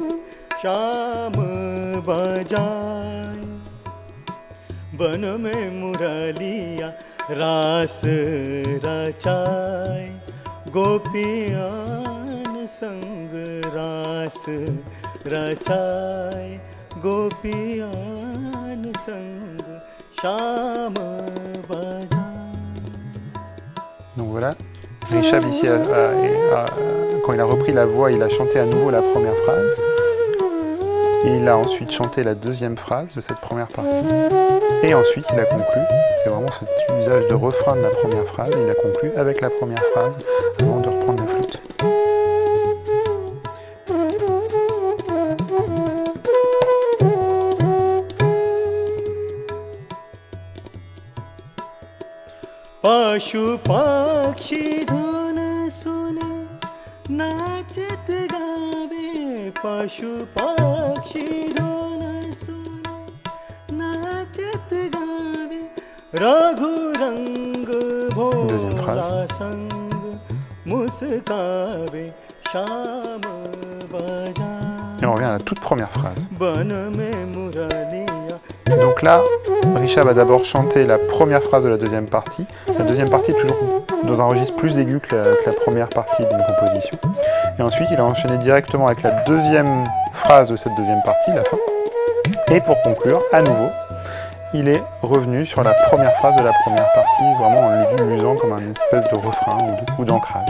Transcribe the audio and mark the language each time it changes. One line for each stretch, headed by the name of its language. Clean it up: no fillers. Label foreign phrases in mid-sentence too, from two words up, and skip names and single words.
Hindi: श्याम बजाए वन में मुरलिया रास रचाए गोपियान संग रास रचाए गोपियान संग श्याम बजाए.
French: Donc voilà, Rishab ici, quand il a repris la voix, il a chanté à nouveau la première phrase. Et il a ensuite chanté la deuxième phrase de cette première partie. Et ensuite, il a conclu. C'est vraiment cet usage de refrain de la première phrase. Il a conclu avec la première phrase avant de reprendre la flûte.
Hindi: पशु पक्षी धुन सुने नाचत गावे पशु पक्षी धुन सुने नाचत गावे रघु रंग
French: Deuxième
Hindi: भोला
French: phrase.
Hindi: संग मुस्कावे श्याम बजाए
French: Et on revient à la toute première phrase.
Hindi: वन में मुरलिया.
French: Donc là, Rishab a d'abord chanté la première phrase de la deuxième partie. La deuxième partie toujours dans un registre plus aigu que la première partie d'une composition. Et ensuite, il a enchaîné directement avec la deuxième phrase de cette deuxième partie, la fin. Et pour conclure, à nouveau, il est revenu sur la première phrase de la première partie, vraiment en l'usant comme une espèce de refrain ou d'ancrage.